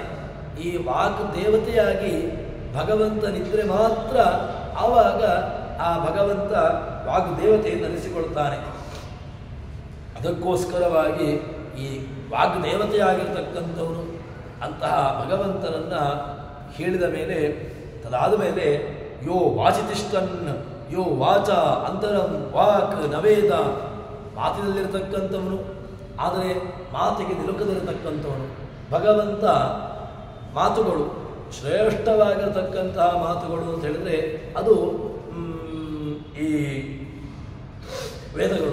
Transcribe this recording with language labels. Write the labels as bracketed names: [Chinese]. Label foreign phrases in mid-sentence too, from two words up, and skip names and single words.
[Kannada] ಈ ವಾಗ್ ದೇವತೆಯಾಗಿ ಭಗವಂತನಿದ್ದರೆ ಮಾತ್ರ ಆವಾಗ ಆ ಭಗವಂತ ವಾಗ್ದೇವತೆಯನ್ನು ಅನಿಸಿಕೊಳ್ತಾನೆ. ಅದಕ್ಕೋಸ್ಕರವಾಗಿ ಈ ವಾಗ್ದೇವತೆಯಾಗಿರ್ತಕ್ಕಂಥವನು ಅಂತಹ ಭಗವಂತನನ್ನು ಹೇಳಿದ ಮೇಲೆ, ತದಾದ ಮೇಲೆ [Sanskrit] ಯೋ ವಾಚಿತಿಷ್ಠನ್ ಯೋ ವಾಚ ಅಂತರಂ ವಾಕ್ ನವೇದ, [Kannada] ಮಾತಿನಲ್ಲಿರತಕ್ಕಂಥವನು ಆದರೆ ಮಾತಿಗೆ ನಿಲುಕದಿರತಕ್ಕಂಥವನು ಭಗವಂತ. ಮಾತುಗಳು ಶ್ರೇಷ್ಠವಾಗಿರತಕ್ಕಂತಹ ಮಾತುಗಳು ಅಂತ ಹೇಳಿದ್ರೆ ಅದು ಈ ವೇದಗಳು.